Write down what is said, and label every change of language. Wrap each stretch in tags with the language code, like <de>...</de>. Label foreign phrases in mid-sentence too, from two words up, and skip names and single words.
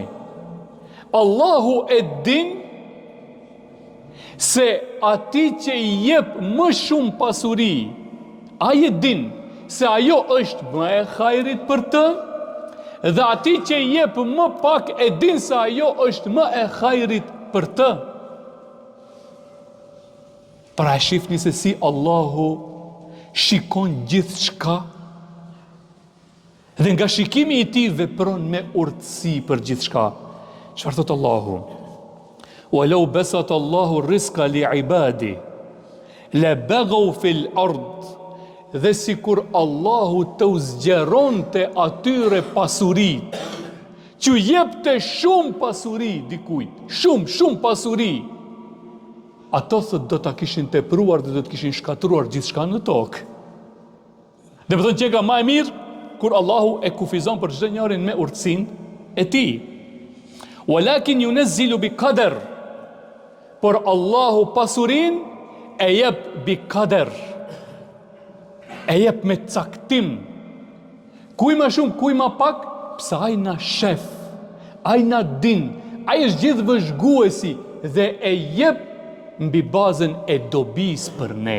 <sq>Allahu e din se ati që i jep më shumë pasuri, ai e din se ajo është më e hajrit për të, dhe ati që i jep më pak e din se ajo është më e hajrit për të. Pra shifni se si Allahu shikon gjithë shka, dhe nga shikimi i tij vepron me urtësi për gjithë shka. Çfarë thot Allahu?</sq> <ar>ولو بسط الله الرزق لعباده لبغوا في الأرض.</ar> <sq>Dhe sikur Allahu të zgjeronte atyre pasurit, që jepte shumë pasuri dikujt, shumë pasuri, ato thot do ta kishin tepruar dhe do të kishin shkatruar gjithçka në tokë. Dhe më thënë që ka ma e mirë, kur Allahu e kufizon për çdo njërin me urtësinë e tij.</sq> <ar>ولكن ينزل بقدر.</ar> <sq>Por Allahu pasurin e jep</sq> <ar>بقدر.</ar> <sq>E jep me caktim. Kuj ma shumë, kuj ma pak, pse ai na shef, ai na din, ai është gjithë vëzhguesi dhe e jep mbi bazën e dobis për ne.</sq>